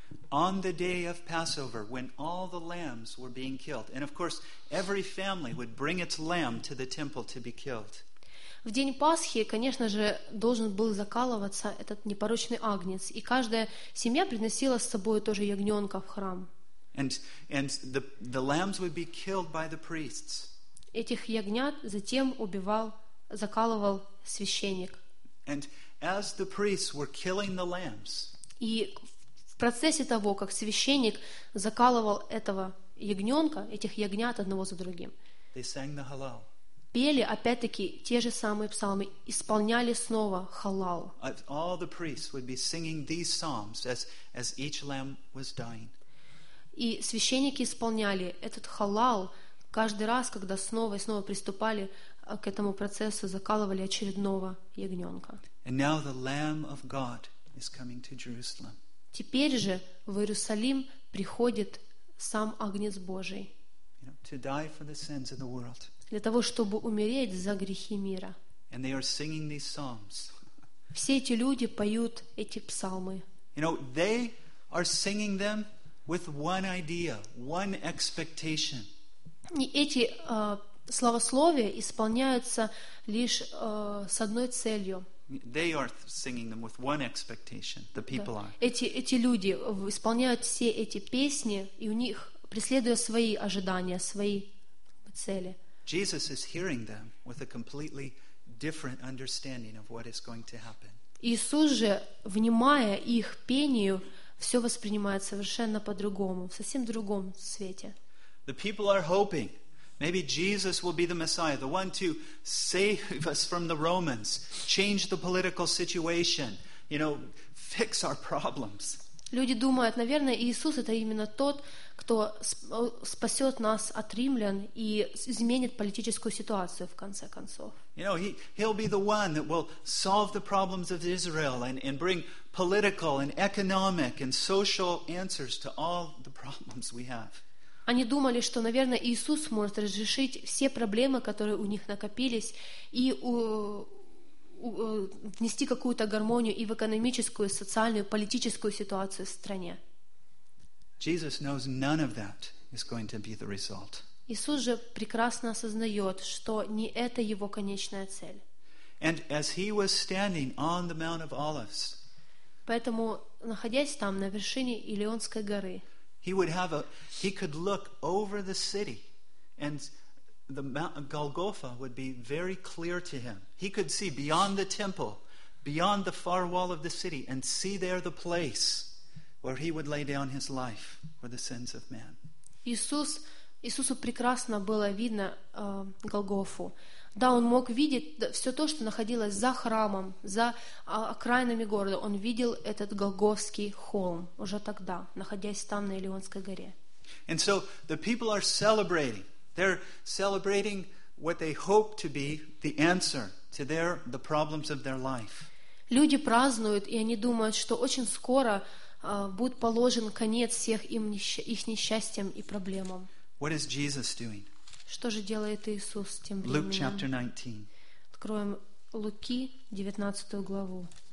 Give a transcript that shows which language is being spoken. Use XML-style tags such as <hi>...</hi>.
<en>On the day of Passover, when all the lambs were being killed, and of course, every family would bring its lamb to the temple to be killed.</en> <ru>В день Пасхи, конечно же, должен был закалываться этот непорочный агнец, и каждая семья приносила с собой тоже ягненка в храм.</ru> <en>And the lambs would be killed by the priests.</en> <ru>Этих ягнят затем закалывал священник.</ru> <en>And as the priests were killing the lambs,</en> <ru>и в процессе того, как священник закалывал этих ягнят одного за другим,</ru> <en>they sang the halal.</en> <ru>пели опять-таки те же самые псалмы, исполняли снова халал.</ru> <en>All the priests would be singing these psalms as each lamb was dying.</en> <ru>И священники исполняли этот халал каждый раз, когда снова и снова приступали к этому процессу, закалывали очередного ягненка.</ru> <en>And now the Lamb of God is coming to Jerusalem.</en> <ru>Теперь же в Иерусалим приходит сам Агнец Божий.</ru> <en>To die for the sins of the world.</en> <ru>Для того, чтобы умереть за грехи мира.</ru> <en>And they are singing these psalms.</en> <ru>Все эти люди поют эти псалмы.</ru> <en>You know, they are singing them with one idea, one expectation.</en> <ru>Эти словословия исполняются лишь с одной целью.</ru> <en>They are singing them with one expectation. The people are.</en> <ru>Эти люди исполняют все эти песни, и у них преследуя свои ожидания, свои цели.</ru> <en>Jesus is hearing them with a completely different understanding of what is going to happen.</en> <ru>Иисус же, внимая их пению, все воспринимает совершенно по-другому, в совсем другом свете.</ru> <en>The people are hoping maybe Jesus will be the Messiah, the one to save us from the Romans, change the political situation, you know, fix our problems.</en> <ru>Люди думают, наверное, Иисус это именно тот, кто спасет нас от римлян и изменит политическую ситуацию в конце концов.</ru> <en>You know, he'll be the one that will solve the problems of Israel and bring political and economic and social answers to all the problems we have.</en> <ru>Они думали, что, наверное, Иисус может разрешить все проблемы, которые у них накопились, и внести какую-то гармонию и в экономическую, и социальную, и политическую ситуацию в стране.</ru> <en>Jesus knows none of that is going to be the result.</en> <ru>Иисус же прекрасно осознает, что не это его конечная цель.</ru> <en>And as he was standing on the Mount of Olives,</en> <ru>поэтому, находясь там, на вершине Елеонской горы,</ru> <en>he could look over the city and the Mount of Golgotha would be very clear to him. He could see beyond the temple, beyond the far wall of the city, and see there the place where he would lay down his life for the sins of man.</en> <ru>Иисусу прекрасно было видно Голгофу. Да, он мог видеть все то, что находилось за храмом, за окраинами города. Он видел этот Голгофский холм уже тогда, находясь там, на Елеонской горе.</ru> <en>And so the people are celebrating. They're celebrating what they hope to be the answer to the problems of their life.</en> <ru>Люди празднуют, и они думают, что очень скоро будет положен конец всех их несчастьям и проблемам.</ru> <en>What is Jesus doing?</en> <ru>Что же делает Иисус тем временем?</ru> <en>Luke chapter 19.</en> <ru>Откроем Луки 19 главу.</ru>